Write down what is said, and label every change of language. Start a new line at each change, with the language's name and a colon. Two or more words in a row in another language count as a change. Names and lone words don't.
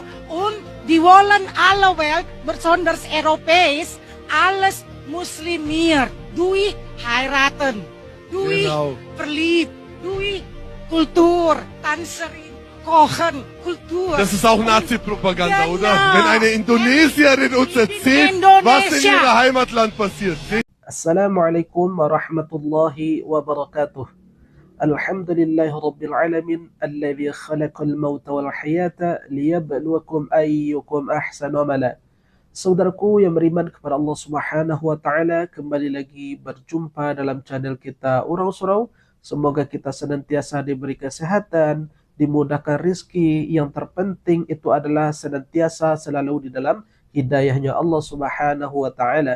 German: Und die wollen alle Welt, besonders Europäisch, alles muslimiert. Durch heiraten, durch Genau. verliebt, durch Kultur, Tanzerin, Kochen, Kultur. Das ist auch Nazi-Propaganda, Genau. oder? Wenn eine Indonesierin uns erzählt, was in Indonesia. ihrem Heimatland passiert.
Arabic: السلام عليكم ورحمة الله وبركاته. الحمد لله رب العالمين الذي خلق الموت والحياة ليبلوكم أيكم أحسن عملا.
Indonesian: Saudaraku yang beriman kepada Allah
Arabic: سبحانه وتعالى,
Indonesian: kembali lagi berjumpa dalam channel kita Urau Surau. Semoga kita senantiasa diberi kesehatan, dimudahkan rizki. Yang terpenting itu adalah senantiasa selalu di dalam hidayahnya Allah
Arabic: سبحانه وتعالى.